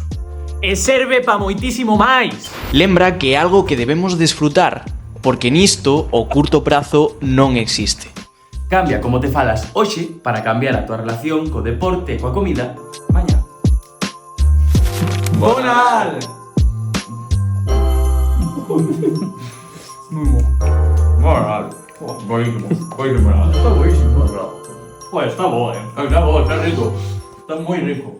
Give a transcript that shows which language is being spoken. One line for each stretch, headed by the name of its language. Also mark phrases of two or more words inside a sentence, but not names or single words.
Galician: E serve pa moitísimo máis. Lembra que é algo que debemos desfrutar, porque nisto o curto prazo non existe. Cambia como te falas hoxe para cambiar a tua relación co deporte e coa comida mañá.
Spanish: ¡Bonal! Muy bon. Bonal. Buenísimo. Buenísimo. Está buenísimo, bro. Pues está bueno, está rico. Está muy rico.